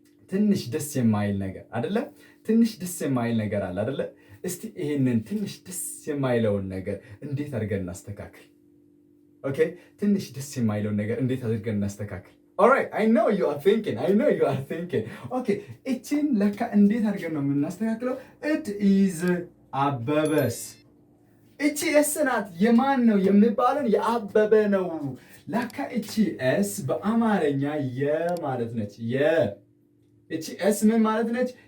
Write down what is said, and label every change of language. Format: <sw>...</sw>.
<am>ትንሽ ደስ የማይል ነገር አይደለ? ትንሽ ደስ የማይል ነገር አለ አይደለ? እስቲ ይሄንን ትንሽ ደስ የማይለውን ነገር እንዴት አድርገን እናስተካክል? ኦኬ፣ ትንሽ ደስ የማይለውን ነገር እንዴት አድርገን እናስተካክል?</am> <en>Alright, I know you are thinking.</en> <am>Okay, እቺን ለካ እንዴት አድርገን ነው የምናስተካክለው? it is አበበስ። እቺ ኤስ ናት። የማን ነው የሚባለው? የአበበ ነው። ለካ እቺ ኤስ በአማርኛ የማለት ነች። እቺ ኤስ ምን ማለት ነች?</am>